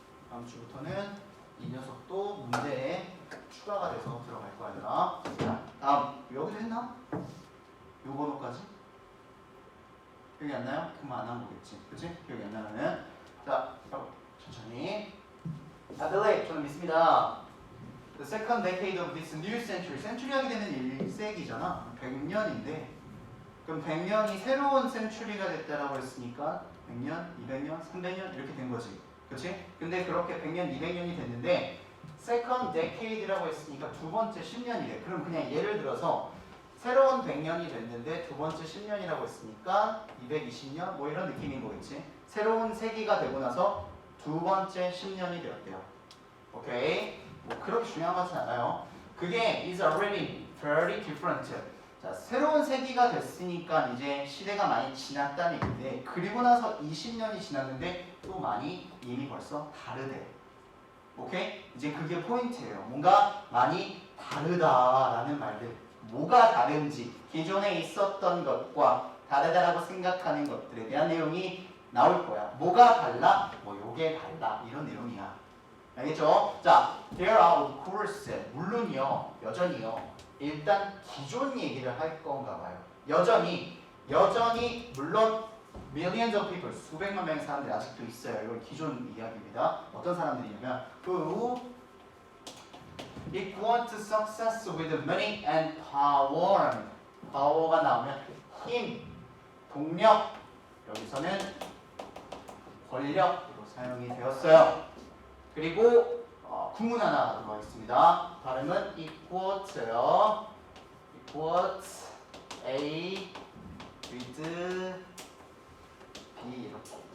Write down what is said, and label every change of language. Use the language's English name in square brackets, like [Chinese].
[Korean] 다음 주부터는 이 녀석도 문제에 추가가 돼서 들어갈 거야. 자, 다음. 여기도 했나? 요 번호까지? 기억이 안 나요? 그럼 안 한 거겠지. 그치? 기억이 안 나면은. 자, 천천히. [English] I believe, [Korean] 저는 믿습니다. [English] The second decade of this new century. [Korean] 센츄리 하게 되면 1세기잖아. 100년인데. 그럼 100년이 새로운 센츄리가 됐다라고 했으니까 100년, 200년, 300년 이렇게 된 거지. 그치? 근데 그렇게 100년, 200년이 됐는데 second decade라고 했으니까 두 번째 10년이래. 그럼 그냥 예를 들어서 새로운 100년이 됐는데 두 번째 10년이라고 했으니까 220년 뭐 이런 느낌인 거겠지. 새로운 세기가 되고 나서 두 번째 10년이 되었대요. 오케이? 뭐 그렇게 중요한 것은 않아요. 그게 [English] is already very different. [Korean] 자, 새로운 세기가 됐으니까 이제 시대가 많이 지났다는 얘기인데 그리고 나서 20년이 지났는데 또 많이 이미 벌써 다르대. 오케이? 이제 그게 포인트예요. 뭔가 많이 다르다라는 말들. 뭐가 다른지, 기존에 있었던 것과 다르다라고 생각하는 것들에 대한 내용이 나올 거야. 뭐가 달라? 뭐 요게 달라. 이런 내용이야. 알겠죠? [English] 자, there are of course [Korean] 물론이요, 여전히요. 일단 기존 얘기를 할 건가 봐요. 여전히 물론 [English] millions of people [Korean] 수백만 명의 사람들이 아직도 있어요. 이건 기존 이야기입니다. 어떤 사람들이냐면 [English] who equal to success with money and power. [Korean] power가 나오면 힘, 동력, 여기서는 권력으로 사용이 되었어요. 그리고 구문 하나 들어가 있습니다. 발음은 equal요. [English] equals A with B 이렇게.